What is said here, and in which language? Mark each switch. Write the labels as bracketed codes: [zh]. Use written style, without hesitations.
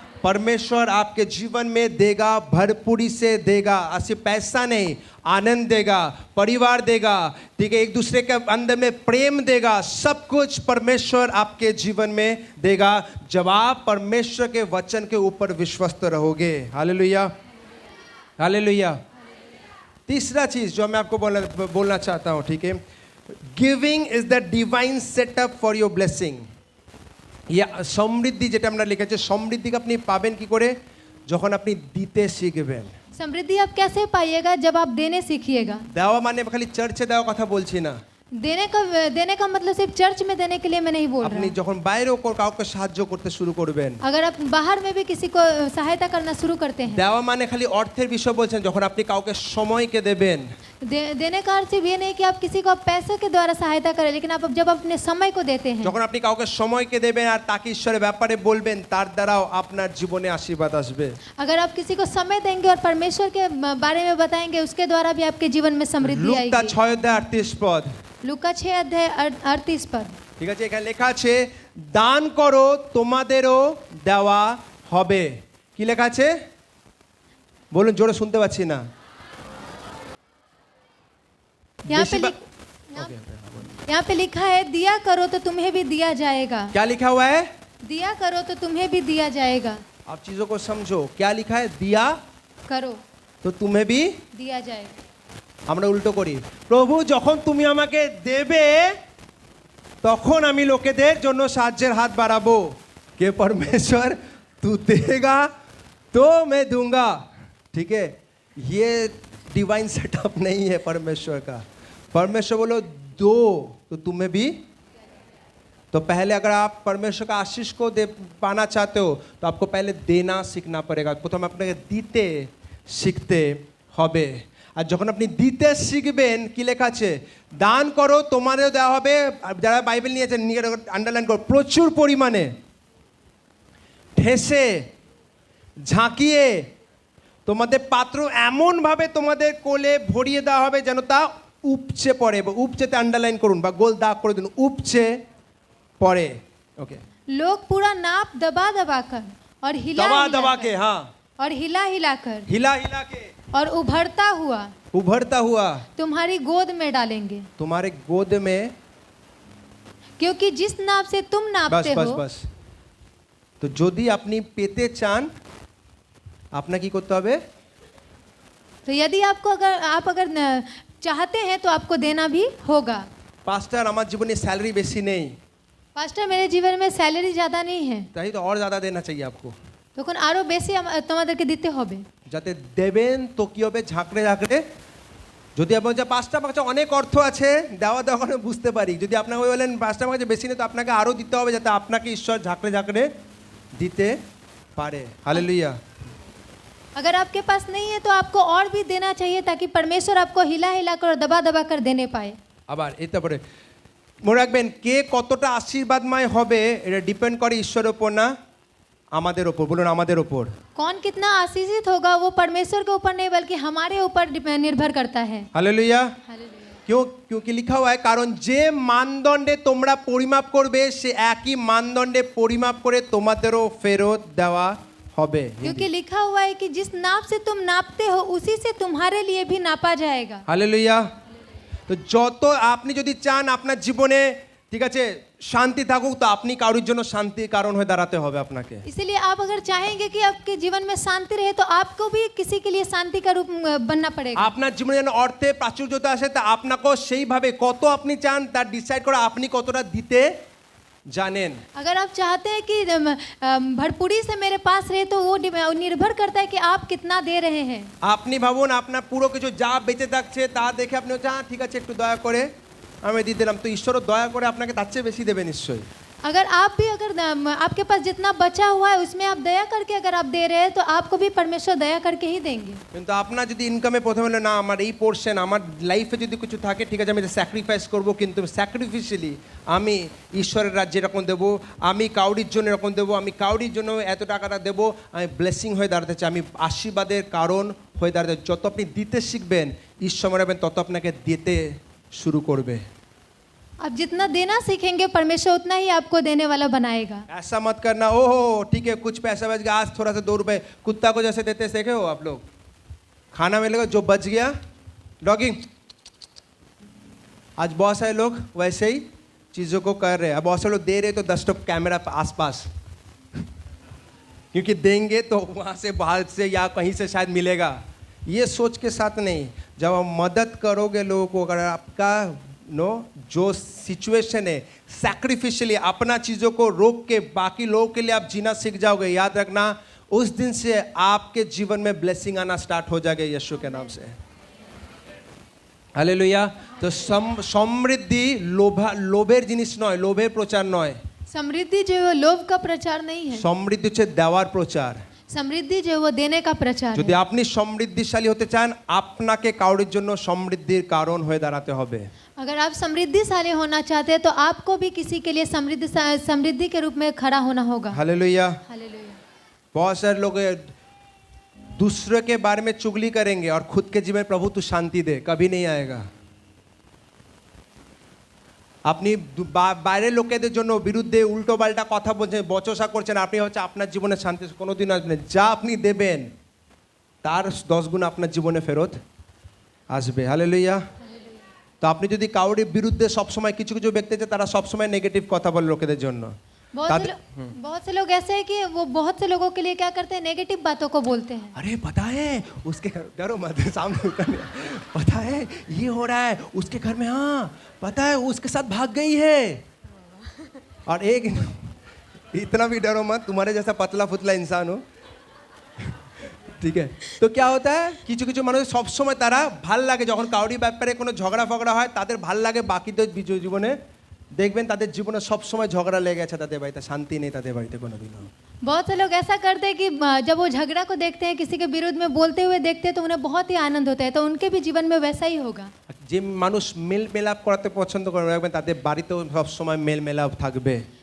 [hi] परमेश्वर आपके जीवन में देगा, भरपूरी से देगा, सिर्फ पैसा नहीं, आनंद देगा, परिवार देगा, ठीक है, एक दूसरे के अंदर में प्रेम देगा, सब कुछ परमेश्वर आपके जीवन में देगा जब आप परमेश्वर के वचन के ऊपर विश्वस्त रहोगे। Hallelujah, hallelujah. तीसरा चीज जो मैं आपको बोलना चाहता हूँ, ठीक है, [en] Giving is the divine setup for your blessing. [bn] या সমৃদ্ধি যেটা আমরা লিখেছি, সমৃদ্ধিকে আপনি পাবেন কি করে? যখন আপনি দিতে শিখবেন। [hi] समृद्धि आप कैसे पाइएगा? जब आप देने सीखिएगा। [bn] দেওয়া মানে খালি চার্চে দেওয়া কথা বলছি না, [hi] देने का मतलब सिर्फ चर्च में देने के लिए मैं नहीं बोल रहा [bn] আপনি [hi] हूँ। [bn] যখন বাইরেও কাউকে সাহায্য করতে শুরু করবেন। [hi] अगर आप बाहर में भी किसी को सहायता करना शुरू करते हैं, [bn] দেওয়া মানে খালি অর্থের বিষয় বলছেন, যখন আপনি কাউকে সময়কে দেবেন, [hi] देने का अर्थ सिर्फ ये नहीं कि आप किसी को पैसे के द्वारा सहायता करें, लेकिन आप जब अपने समय को देते हैं, [bn] যখন আপনি কাউকে সময়কে দেবেন আর তাকে ঈশ্বরের ব্যাপারে বলবেন, তার দ্বারাও আপনার জীবনে আশীর্বাদ আসবে। [hi] अगर आप किसी को समय देंगे और परमेश्वर के बारे में बताएंगे, उसके द्वारा भी आपके जीवन में समृद्धि [bn] লুকা [hi] आएगी। 6:38 लूका 6:38 [bn] ঠিক আছে, এখানে লেখা আছে দান করো তোমাদেরও দেওয়া হবে। কি লেখা আছে বলুন, জোরে শুনতে পাচ্ছি না। [hi] यहाँ पे बेसिबा- यहाँ पे लिखा है, दिया करो तो तुम्हें भी दिया जाएगा। क्या लिखा हुआ है? दिया करो तो तुम्हें भी दिया जाएगा। आप चीजों को समझो, क्या लिखा है? दिया करो तो तुम्हें भी। दिया जाएगा। [bn] আমরা উল্টো করি, প্রভু যখন তুমি আমাকে দেবে তখন আমি লোকেদের জন্য সাহায্যের হাত বাড়াবো। কে [hi] परमेश्वर तू देगा तो मैं दूंगा। ठीक है, ये डिवाइन सेटअप नहीं है परमेश्वर का। परमेश्वर बोलो दो तो तुम्हें भी। तो पहले अगर आप परमेश्वर का आशीष को दे पाना चाहते हो तो आपको पहले देना सीखना पड़ेगा। प्रथम [bn] আপনাকে দিতে শিখতে হবে। আর যখন আপনি দিতে শিখবেন, কি লেখা আছে? দান করো তোমাদেরও দেওয়া হবে। যারা বাইবেল নিয়েছেন নিয়ে আন্ডারলাইন করো, প্রচুর পরিমাণে ঠেসে ঝাঁকিয়ে তোমাদের পাত্র এমনভাবে তোমাদের কোলে ভরিয়ে দেওয়া হবে যেন তা উপচে পড়ে। বা উপচেতে আন্ডারলাইন করুন বা গোল দাগ করে দিন, উপচে পড়ে। [en] okay, [hi] लोग पूरा नाप दबा दबा कर और हिला दबा हिला दबा कर, के, हाँ, और हिला हिला कर हिला हिला के और उभरता हुआ उभरता हुआ तुम्हारी गोद में डालेंगे, तुम्हारे गोद में। क्योंकि जिस नाप से तुम बस नापते बस हो। बस। [bn] তো যদি আপনি পেতে চান আপনাকে কি করতে হবে? [hi] तो यदि आपको अगर चाहते हैं तो आपको देना भी होगा। [bn] পাস্টার আমার জীবনে স্যালারি বেশি নেই, [hi] पास्टर मेरे जीवन में सैलरी ज़्यादा नहीं है, [bn] তাই তো [hi] और ज़्यादा देना चाहिए आपको। [bn] তখন আরও বেশি তোমাদেরকে দিতে হবে। যাতে দেবেন তো কি হবে, ঝাঁকড়ে ঝাঁকড়ে। যদি আপনি বলছেন পাঁচটা কাছে অনেক অর্থ আছে, দেওয়া দেওয়া করে বুঝতে পারি। যদি আপনাকে বলেন পাঁচটা কাছে বেশি নেই, তো আপনাকে আরও দিতে হবে যাতে আপনাকে ঈশ্বর ঝাঁকড়ে ঝাঁকড়ে দিতে পারে। হালেলুয়া। [hi] अगर आपके पास नहीं है तो आपको और भी देना चाहिए, ताकि परमेश्वर आपको हिला हिला कर और दबा दबा कर देने पाए। [bn] আবার এতে পরে মনে রাখবেন, কে কতটা আশীর্বাদময় হবে এটা ডিপেন্ড করে ঈশ্বরের ওপর না আমাদের ওপর। বলুন আমাদের ওপর। [hi] कौन कितना आशीषित होगा वो परमेश्वर के ऊपर नहीं बल्कि हमारे ऊपर निर्भर करता है। हालेलुया। हालेलुया। क्योंकि लिखा हुआ है, [bn] কারণ যে মানদণ্ডে তোমরা পরিমাপ করবে সে একই মানদণ্ডে পরিমাপ করে তোমাদেরও ফেরত দেওয়া হবে। [hi] क्योंकि लिखा हुआ है कि जिस नाप से तुम नापते हो उसी से तुम्हारे लिए भी नापा जाएगा। [bn] হালেলুয়া। তো যত আপনি যদি চান আপনার জীবনে, ঠিক আছে, শান্তি থাকুক, তো আপনি কারোর জন্য শান্তির কারণ হয়ে দাঁড়াতে হবে আপনাকে। [hi] इसलिए आप अगर चाहेंगे कि आपके जीवन में शांति रहे तो आपको भी किसी के लिए शांति का रूप बनना पड़ेगा। [bn] আপনার জীবনে যেন অর্থে প্রাচুর্যতা আসে, তা আপনাকেও সেইভাবে কত আপনি চান তার ডিসাইড করে আপনি কতটা দিতে জানেন। [hi] अगर आप चाहते हैं कि भरपूरी से मेरे पास रहे तो वो निर्भर करता है कि आप कितना दे रहे हैं। [bn] আপনি ভাবুন আপনার পুরো কিছু যা বেঁচে থাকছে তা দেখে আপনি বলছেন হ্যাঁ ঠিক আছে একটু দয়া করে আমি দিয়ে দিলাম, তো ঈশ্বরও দয়া করে আপনাকে তার চেয়ে বেশি দেবে নিশ্চয়ই। [hi] अगर आप भी आपके पास जितना बचा हुआ है उसमें आप दया करके अगर आप दे रहे हैं तो आपको भी परमेश्वर दया करके ही देंगे। [bn] কিন্তু আপনার যদি ইনকামে প্রথমে হলো না আমার এই পোর্শন আমার লাইফে যদি কিছু থাকে, ঠিক আছে আমি এটা স্যাক্রিফাইস করবো, কিন্তু স্যাক্রিফিশিয়ালি আমি ঈশ্বরের রাজ্যে এরকম দেবো, আমি কাউরির জন্য এরকম দেবো, আমি কাউরির জন্য এত টাকাটা দেবো, আমি ব্লেসিং হয়ে দাঁড়াতে চাই, আমি আশীর্বাদের কারণ হয়ে দাঁড়াতে। যত আপনি দিতে শিখবেন ঈশ্বর মনে রাখবেন তত আপনাকে দিতে শুরু করবে। [hi] आप जितना देना सीखेंगे परमेश्वर उतना ही आपको देने वाला बनाएगा। ऐसा मत करना ओहो ठीक है कुछ पैसा बच गया आज थोड़ा सा 2 रुपए कुत्ता को जैसे देते सीखे हो आप लोग, खाना मिलेगा जो बच गया डॉगिंग। आज बहुत सारे लोग वैसे ही चीज़ों को कर रहे हैं। अब बहुत सारे लोग दे रहे तो 10 टोक कैमरा आसपास क्योंकि देंगे तो वहाँ से बाहर से या कहीं से शायद मिलेगा, ये सोच के साथ नहीं। जब आप मदद करोगे लोगों को, अगर आपका जो सिचुएशन है सैक्रिफिशियली अपना चीज़ों को रोक के बाकी लोगों के लिए आप जीना सीख जाओगे, याद रखना उस दिन से आपके जीवन में ब्लेसिंग आना स्टार्ट हो जाएगा यीशु के नाम से। हालेलुया। तो समृद्धि [bn] লোভের জিনিস নয়, লোভের প্রচার নয়। [hi] समृद्धि जो है वो लोभ का प्रचार नहीं है, [bn] সমৃদ্ধি হচ্ছে দেওয়ার প্রচার। [hi] समृद्धि जो है वो देने का प्रचार [bn] যদি [hi] है। [bn] আপনি সমৃদ্ধিশালী হতে চান, আপনাকে কারোর জন্য সমৃদ্ধির কারণ হয়ে দাঁড়াতে হবে। [hi] अगर आप समृद्धिशाली होना चाहते हैं तो आपको भी किसी के लिए समृद्धि के रूप में खड़ा होना होगा। हालेलुया। हालेलुया। बहुत सारे लोग दूसरे के बारे में चुगली करेंगे और खुद के जीवन में प्रभु तू शांति दे, कभी नहीं आएगा। [bn] আপনি বাইরের লোকেদের জন্য বিরুদ্ধে উল্টো পাল্টা কথা বলছেন, বচসা করছেন, আপনি হচ্ছে আপনার জীবনে শান্তি কোনোদিন আসবে না। যা আপনি দেবেন তার 10 গুণ আপনার জীবনে ফেরত আসবে। হালেলুয়া। তো আপনি যদি কাউরি বিরুদ্ধে সবসময় কিছু কিছু ব্যক্তি আছে তারা সবসময় নেগেটিভ কথা বলে লোকেদের জন্য। [hi] बहुत से लोग ऐसे हैं कि वो बहुत से लोगों के लिए क्या करते हैं, नेगेटिव बातों को बोलते हैं। अरे पता है उसके घर, डरो मत, सामने उतरने, पता है ये हो रहा है उसके घर में, हाँ पता है उसके साथ भाग गई है। और एक इतना भी डरो मत, तुम्हारे जैसा पतला फुतला इंसान हो, [bn] ঠিক আছে। তো [hi] क्या होता है, [bn] কিছু কিছু মানুষ সব সময় তারা ভাল লাগে যখন কাউরি ব্যাপারে কোনো ঝগড়া ফগড়া হয়, তাদের ভাল লাগে। বাকিদের জীবনে দেখবেন তাদের জীবনে সব সময় ঝগড়া লেগে আছে, তাদের বাড়িতে শান্তি নেই, তাদের বাড়িতে কোনোদিনও। [hi] बहुत से लोग ऐसा करते हैं कि जब वो झगड़ा को देखते हैं, किसी के विरुद्ध में बोलते हुए देखते हैं, तो उन्हें बहुत ही आनंद होता है। तो उनके भी जीवन में वैसा ही होगा। [bn] যে মানুষ মেল মেলাপ করতে পছন্দ করে রাখবেন, তাদের বাড়িতেও সব সময় মেল মেলাপ থাকবে।